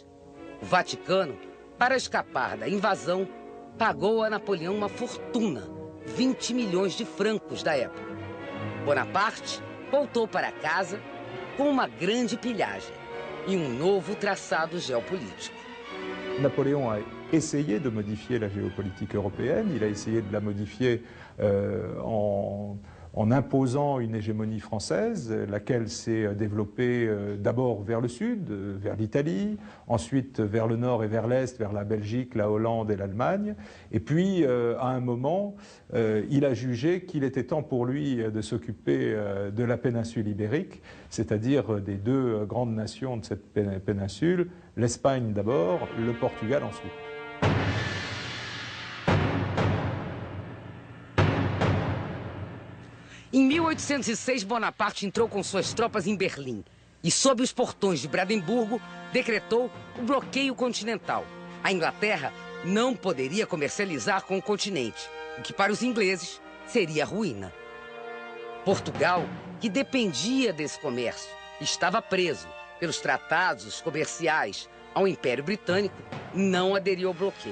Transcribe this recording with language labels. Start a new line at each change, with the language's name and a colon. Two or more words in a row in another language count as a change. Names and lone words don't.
Portuguese: O Vaticano, para escapar da invasão, pagou a Napoleão uma fortuna, 20 milhões de francos da época. Bonaparte voltou para casa com uma grande pilhagem e um novo traçado geopolítico.
French: Napoléon a essayé de modifier la géopolitique européenne, il a essayé de la modifier en imposant une hégémonie française, laquelle s'est développée d'abord vers le sud, vers l'Italie, ensuite vers le nord et vers l'est, vers la Belgique, la Hollande et l'Allemagne. Et puis, à un moment, il a jugé qu'il était temps pour lui de s'occuper de la péninsule ibérique, c'est-à-dire des deux grandes nations de cette péninsule, l'Espagne d'abord, le Portugal ensuite.
Portuguese: 1806, Bonaparte entrou com suas tropas em Berlim e, sob os portões de Brandemburgo, decretou o bloqueio continental. A Inglaterra não poderia comercializar com o continente, o que para os ingleses seria ruína. Portugal, que dependia desse comércio, estava preso pelos tratados comerciais ao Império Britânico, não aderiu ao bloqueio.